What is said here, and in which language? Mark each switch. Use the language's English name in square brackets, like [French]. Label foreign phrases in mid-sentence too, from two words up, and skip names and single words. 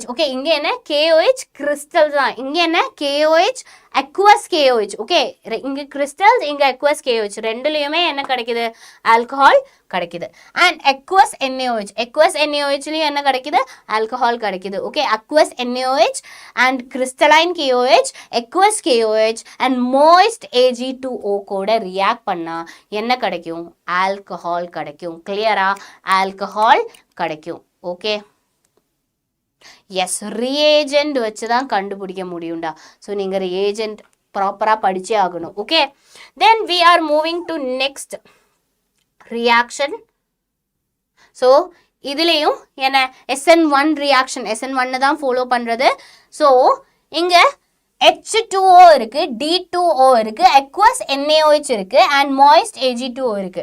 [Tamil] ஓகே, இங்க என்ன KOH crystals தான். இங்க என்ன KOH aqueous KOH. ஓகே, இங்க crystals, இங்க aqueous KOH. ரெண்டுலயுமே என்ன கிடைக்குது? ஆல்கஹால் கிடைக்குது. [English] and aqueous [Tamil] NaOH. aqueous NaOHலயும் என்ன கிடைக்குது? ஆல்கஹால் கிடைக்குது. ஓகே, [English] aqueous NaOH and crystalline KOH, aqueous KOH and moist Ag2O [Tamil] கூட ரியாக்ட் பண்ணா என்ன கிடைக்கும்? ஆல்கஹால் கிடைக்கும். கிளியரா? ஆல்கஹால் கிடைக்கும். [English] okay, yes, [Tamil] ரியேஜென்ட் வச்சு தான் கண்டுபிடிக்க முடியும்டா. ஸோ நீங்கள் ரியேஜென்ட் ப்ராப்பராக படிச்சே ஆகணும். ஓகே, [English] then we are moving to next reaction. [Tamil] ஸோ இதுலேயும் என்ன SN1 ரியாக்ஷன், SN1 தான் ஃபாலோ பண்ணுறது. ஸோ இங்கே H2O இருக்கு, D2O இருக்கு, aqueous NaOH இருக்கு [English] and moist [Tamil] Ag2O இருக்கு.